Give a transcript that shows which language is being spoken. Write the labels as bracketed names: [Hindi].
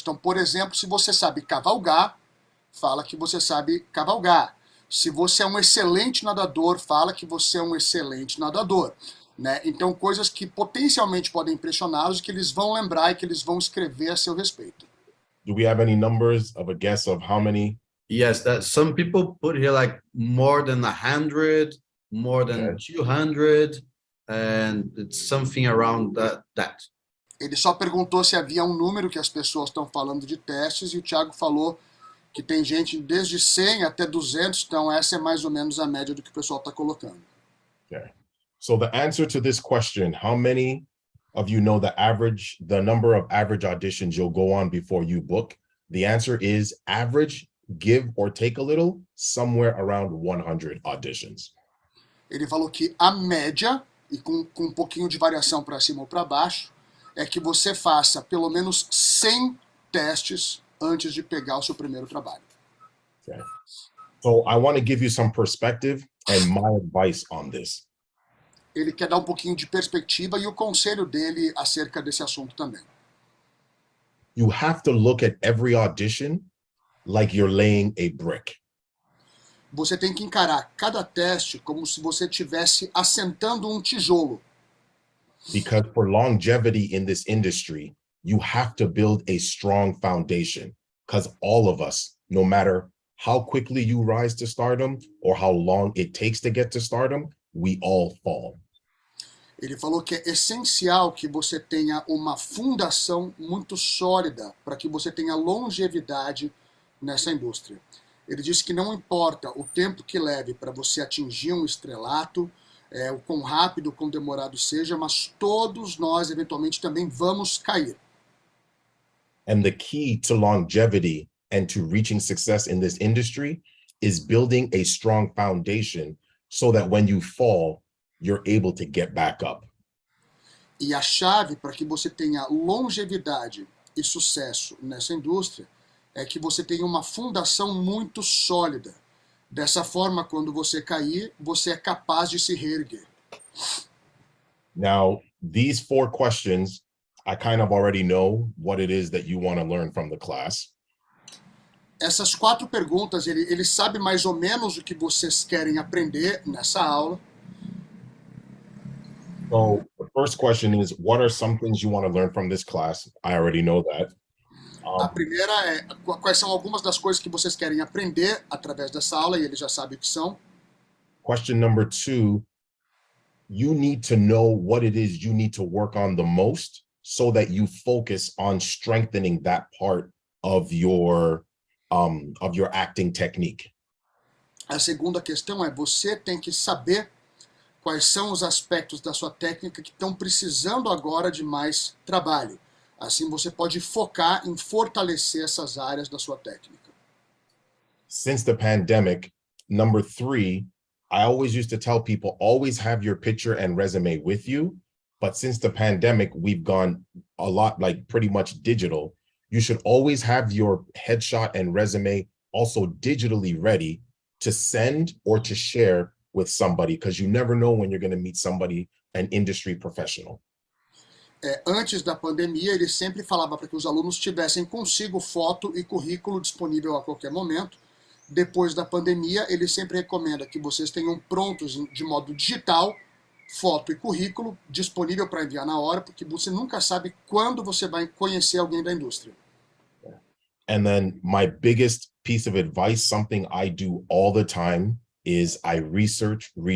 [Portuguese] Então, por exemplo, se você sabe cavalgar, fala que você sabe cavalgar. Se você é um excelente nadador, fala que você é um excelente nadador. Né? Então, coisas que potencialmente podem impressioná-los, que eles vão lembrar e que eles vão escrever a seu respeito. [English] Do we have any numbers of a guess of how many? Yes, that some people put here like more than 100, more than 200, and it's something around that. [Portuguese] Ele só perguntou se havia um número que as pessoas estão falando de testes e o Thiago falou que tem gente desde 100 até 200, então essa é mais ou menos a média do que o pessoal está colocando. [English] Okay. So the answer to this question, how many of you know the number of average auditions you'll go on before you book? The answer is average, give or take a little, somewhere around 100 auditions. [Portuguese] Ele falou que a média, e com um pouquinho de variação para cima ou para baixo, é que você faça pelo menos 100 testes antes de pegar o seu primeiro trabalho. [English] Okay. So I want to give you some perspective and my advice on this. [Portuguese] Ele quer dar um pouquinho de perspectiva e o conselho dele acerca desse assunto também. [English] You have to look at every audition like you're laying a brick. [Portuguese] Você tem que encarar cada teste como se você estivesse assentando um tijolo. [English] Because for longevity in this industry, you have to build a strong foundation. Because all of us, no matter how quickly you rise to stardom or how long it takes to get to stardom, we all fall. [Portuguese] Ele falou que é essencial que você tenha uma fundação muito sólida para que você tenha longevidade nessa indústria. Ele disse que não importa o tempo que leve para você atingir um estrelato, o quão rápido, o quão demorado seja, mas todos nós eventualmente também vamos cair. [English] And the key to longevity and to reaching success in this industry is building a strong foundation so that when you fall, you're able to get back up. [Portuguese] E a chave para que você tenha longevidade e sucesso nessa indústria é que você tenha uma fundação muito sólida. Dessa forma, quando você cair, você é capaz de se reerguer. [English] Now, these 4 questions, I kind of already know what it is that you want to learn from the class. [Portuguese] Essas 4 perguntas, ele sabe mais ou menos o que vocês querem aprender nessa aula. [English] So the first question is, what are some things you want to learn from this class? I already know that. [Portuguese] A primeira é quais são algumas das coisas que vocês querem aprender através dessa aula, e ele já sabe o que são. [English] Question number 2, you need to know what it is you need to work on the most so that you focus on strengthening that part of your acting technique. [Portuguese] A segunda questão é você tem que saber quais são os aspectos da sua técnica que estão precisando agora de mais trabalho. Assim você pode focar em fortalecer essas áreas da sua técnica. [English] Since the pandemic, number 3, I always used to tell people, always have your picture and resume with you. But since the pandemic, we've gone a lot, like pretty much digital. You should always have your headshot and resume also digitally ready to send or to share with somebody, because you never know when you're going to meet somebody, an industry professional. [Portuguese] Antes da pandemia, ele sempre falava para que os alunos tivessem consigo foto e currículo disponível a qualquer momento. Depois da pandemia, ele sempre recomenda que vocês tenham prontos de modo digital, foto e currículo, disponível para enviar na hora, porque você nunca sabe quando você vai conhecer alguém da indústria. [English] And then my biggest piece of advice, something I do all the time, is I research.